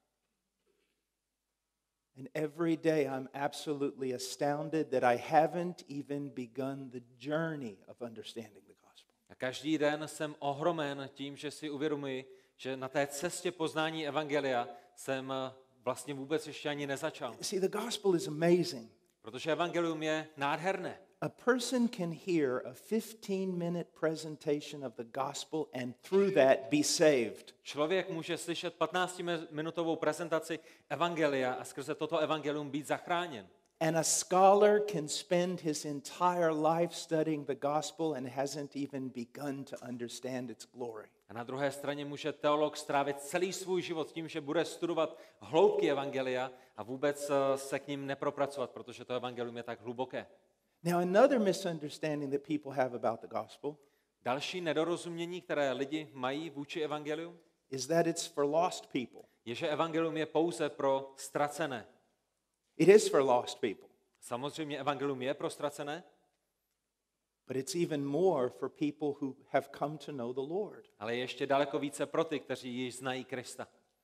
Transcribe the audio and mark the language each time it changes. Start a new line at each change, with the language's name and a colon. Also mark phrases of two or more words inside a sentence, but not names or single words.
English: and every day I'm absolutely astounded that I haven't even begun the journey of understanding the gospel.
Czech: A každý den jsem ohromen tím, že si uvědomuji, že na té cestě poznání evangelia jsem vlastně vůbec ještě ani nezačal.
English: See, the gospel is amazing.
Czech: Protože evangelium je nádherné.
English: A person can hear a 15-minute presentation of the gospel and through that be saved.
Czech: Člověk může slyšet 15-minutovou prezentaci evangelia a skrze toto evangelium být zachráněn.
English: And a scholar can spend his entire life studying the gospel and hasn't even begun to understand its glory.
Czech: A na druhé straně může teolog strávit celý svůj život tím, že bude studovat hloubky evangelia a vůbec se k ním nepropracovat, protože to evangelium je tak hluboké.
English: Now, another misunderstanding that people have about the gospel
Czech: Další nedorozumění, které lidi mají vůči evangeliu,
English: is that it's for lost people.
Czech: je, že evangelium je pouze pro ztracené.
English: It is for lost people,
Czech: Samozřejmě evangelium je pro ztracené,
English: but it's even more for people who have come to know the Lord.
Czech: ale je ještě daleko více pro ty, kteří již znají Krista.